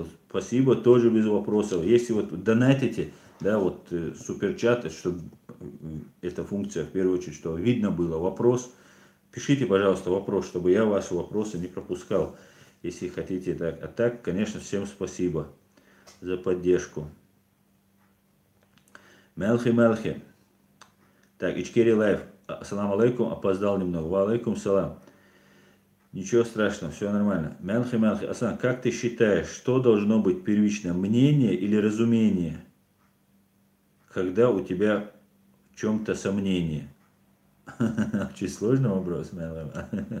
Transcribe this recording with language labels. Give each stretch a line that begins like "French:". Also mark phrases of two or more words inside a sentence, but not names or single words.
Russian: Спасибо, тоже без вопросов. Если вот донатите, да, вот суперчат, чтобы эта функция, в первую очередь, что видно было вопрос, пишите, пожалуйста, вопрос, чтобы я ваши вопросы не пропускал, если хотите так. А так, конечно, всем спасибо за поддержку. Мелхи. Так, Ичкери Лайф.
Arabic: السلام عليكم,
Russian: опоздал немного.
Arabic: وعليكم السلام.
Russian: Ничего страшного, все нормально. Мелхи. Асан, как ты считаешь, что должно быть первично, мнение или разумение, когда у тебя в чем-то сомнение? Очень сложный вопрос, Мелхи.